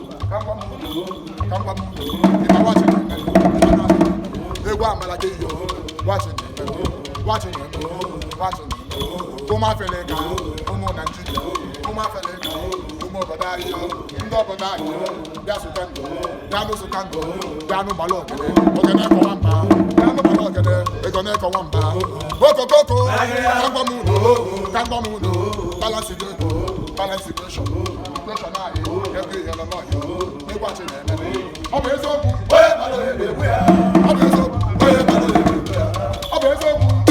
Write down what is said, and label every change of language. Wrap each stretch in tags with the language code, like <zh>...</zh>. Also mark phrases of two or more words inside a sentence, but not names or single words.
<ig>Ka m gwa m unu, ka m gwa m unu, ị ma</ig> <en>watch it,</en> <ig>ị ma</ig> <en>watch it.</en> <ig>Egwu Amala ka iyo,</ig> <en>watch it, watch it, watch it.</en> <ig>Ụmụ Afrịka, ụmụ Naịjirịa, ụmụ Afrịka, ụmụ obodo anyị, ndị obodo anyị, bịa zụta ndụ, bịa nụ zụta ndụ, bịa nụ gbalụ ogene, ogene kọwa mba, bịa nụ gbalụ ogene, egene kọwa mba. Okokoko, ka m gwa m unu, ka m gwa m unu,</ig> <en>balance the ego, balance the equation.</en> <ig>Ọ bụ eziokwu. Ọ bụ eziokwu. Ọ bụ eziokwu.</ig>